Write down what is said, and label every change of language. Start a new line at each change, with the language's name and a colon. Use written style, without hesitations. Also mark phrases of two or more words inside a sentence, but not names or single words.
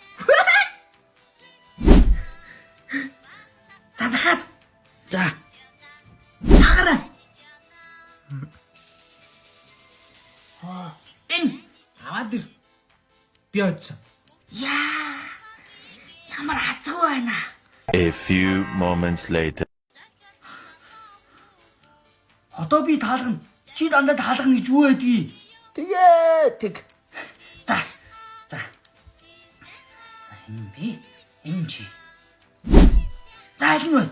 Mongolian: За дахиад. За. Та гараа. Энэ. Аваад ир. Би очсон. Яа. Ямар хацгүй байна.
English: A few moments later.
Mongolian: Одоо би таалгана. Чи дандаа таалгана гэж юу байдгийг? Тэг. За. За энэ би, энэ чи. За аль нь вэ?